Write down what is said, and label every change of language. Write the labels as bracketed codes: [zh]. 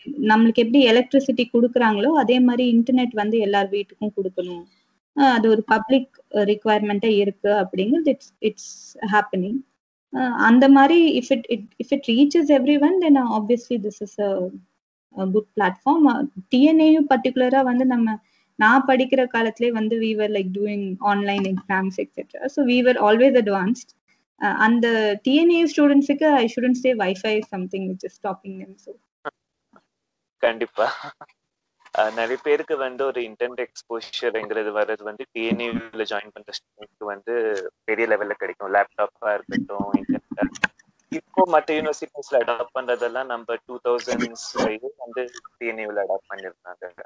[ta] நம்மளுக்கு எப்படி எலக்ட்ரிசிட்டி கொடுக்குறாங்களோ அதே மாதிரி இன்டர்நெட் வந்து எல்லார் வீட்டுக்கும் கொடுக்கணும், அது ஒரு பப்ளிக் ரிக்வயர்மெண்டா இருக்கு அப்படிங்கிறது [en] It's happening. [ta] அந்த மாதிரி [en] if it reaches everyone, then obviously this is a good platform. TNAU particular [ta] வந்து நான் படிக்கிற காலத்திலே வந்து [en] we were like doing online exams etc. So we were always advanced. [ta] அந்த TNAU ஸ்டூடெண்ட்ஸுக்கு [en] I shouldn't say Wi-Fi is something which is stopping them. So [ta] கண்டிப்பா நிறைய பேருக்கு வந்து ஒரு இன்டர்நெட் எக்ஸ்போஷர்ங்கிறது வர்றது வந்து டிஎன்யூல ஜாயின் பண்ற ஸ்டூடெண்ட்ஸ்க்கு வந்து பெரிய லெவல்ல கிடைக்கும். லேப்டாப்பா இருக்கட்டும், இன்டர்நெட். இப்போ மற்ற யூனிவர்சிட்டிஸ்ல அடாப்ட் பண்றதெல்லாம் நம்ம 2000s வந்து டிஎன்யூல அடாப்ட் பண்ணிருந்தாங்க.